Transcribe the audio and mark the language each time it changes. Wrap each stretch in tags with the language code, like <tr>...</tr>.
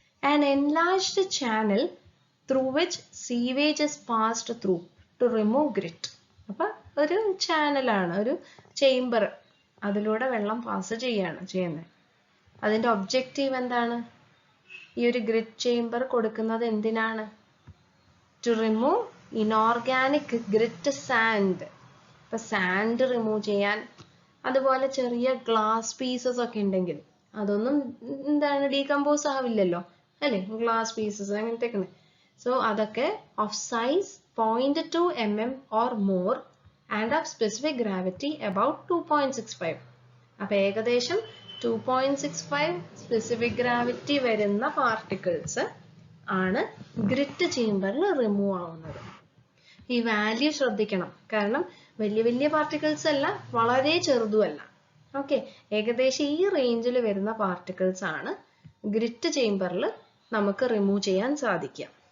<en>An enlarged channel through which sewage is passed through to remove grit.</en> <ml>അപ്പൊ ഒരു ചാനലാണ്, ഒരു ചേംബർ, അതിലൂടെ വെള്ളം പാസ് ചെയ്യുന്നത്. അതിന്റെ ഒബ്ജക്റ്റീവ് എന്താണ്? ഈ ഒരു ഗ്രിറ്റ് ചേംബർ കൊടുക്കുന്നത് എന്തിനാണ്?</ml> <en>To remove inorganic grit sand.</en> <ml>ഇപ്പൊ സാൻഡ് റിമൂവ് ചെയ്യാൻ, അതുപോലെ ചെറിയ ഗ്ലാസ് പീസസ് ഒക്കെ ഉണ്ടെങ്കിൽ അതൊന്നും എന്താണ് ഡീകമ്പോസ് ആവില്ലല്ലോ അല്ലെ, ഗ്ലാസ് പീസസ് അങ്ങനത്തെ. സോ അതൊക്കെ</ml> <en>Of size 0.2 mm or more and of specific gravity about 2.65.</en> <ml>അപ്പൊ ഏകദേശം 2.65 സ്പെസിഫിക് ഗ്രാവിറ്റി വരുന്ന പാർട്ടിക്കിൾസ് ആണ് ഗ്രിറ്റ് ചേംബറിൽ റിമൂവ് ആവുന്നത്. ഈ വാല്യൂ ശ്രദ്ധിക്കണം, കാരണം വലിയ വലിയ പാർട്ടിക്കിൾസ് അല്ല, വളരെ ചെറുതുമല്ല. ഓക്കെ, ഏകദേശം ഈ റേഞ്ചിൽ വരുന്ന പാർട്ടിക്കിൾസ് ആണ് ഗ്രിറ്റ് ചേംബറിൽ നമുക്ക് റിമൂവ് ചെയ്യാൻ സാധിക്കുക.</ml>